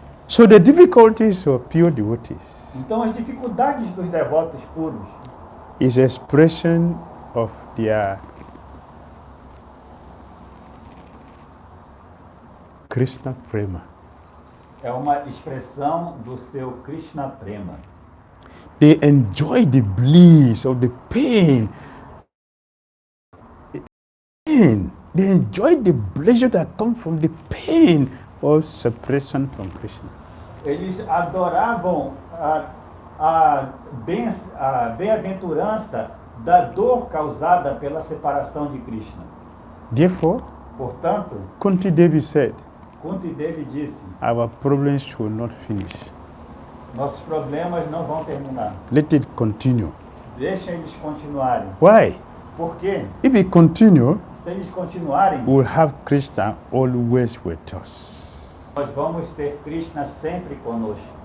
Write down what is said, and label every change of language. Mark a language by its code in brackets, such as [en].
[en] So the difficulties of pure devotees [pt] Então as dificuldades dos devotos puros [en] is expression of their Krishna prema. [pt] é uma expressão do seu Krishna prema. [en] They enjoy the bliss of the pain. They enjoy the pleasure that comes from the pain of separation from Krishna. [pt] Eles adoravam a bem-aventurança da dor causada pela separação de Krishna. [en] Therefore, [pt] Portanto, [en] Kunti Devi said, [pt] Kunti Devi disse, [en] our problems should not finish. [pt] nossos problemas não vão terminar. [en] Let it continue. [pt] Deixa eles continuarem. [en] Why? [pt] Por quê? [en] If it continue, [pt] Se eles continuarem, [en] we'll have Krishna always with us. [pt] nós vamos ter Krishna sempre conosco.